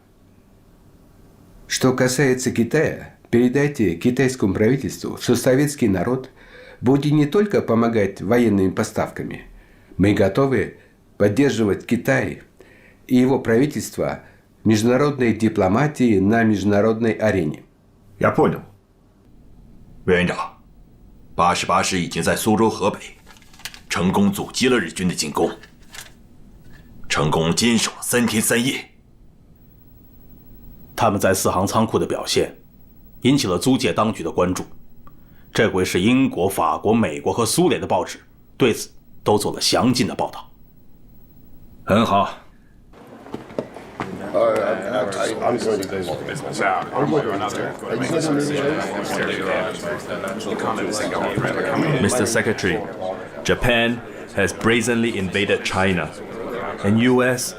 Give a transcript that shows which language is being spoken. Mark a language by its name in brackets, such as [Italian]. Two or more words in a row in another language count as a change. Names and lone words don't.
[Russian] Что касается Китая, передайте китайскому правительству, что советский народ будет не только помогать военными поставками, мы готовы поддерживать Китай и его правительство в международной дипломатии на международной арене. Я понял. [Chinese] 委员长，88师已经在苏州河北成功阻击了日军的进攻。成功坚守了3天3夜。他们在4行仓库的表现引起了租界当局的关注。这回是英国、法国、美国和苏联的报纸对此都做了详尽的报道。很好。 [English] Mr. Secretary, Japan has brazenly invaded China, and U.S.